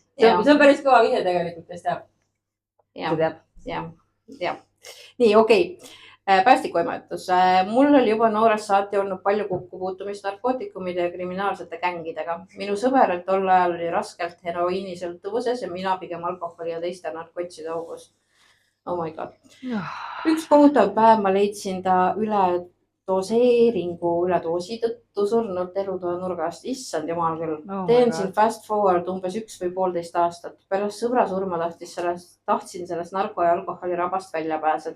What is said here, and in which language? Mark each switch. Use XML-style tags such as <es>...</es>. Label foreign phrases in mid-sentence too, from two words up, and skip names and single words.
<et>See on päris kõva vihje tegelikult, kes teab. Jah. Nii, okei. Päästikuimetus. Mul oli juba noorest saati olnud palju kokkupuutumist narkootikumide ja kriminaalsete gängidega. Minu sõber tol ajal oli raskelt heroiinisõltuvuses ja mina pigem alkoholi ja teiste narkotside augus.</et> <en>Oh my god.</en> <et>Üks kohutav päev ma leidsin ta üledoosi tõttu surnult elutoa nurgast. Issand jumal küll. Teen siin</et> <en>fast forward</en> <et>umbes 1 või 1,5 aastat. Pärast sõbra surma tahtsin sellest narko- ja alkoholi rabast välja pääseda.</et>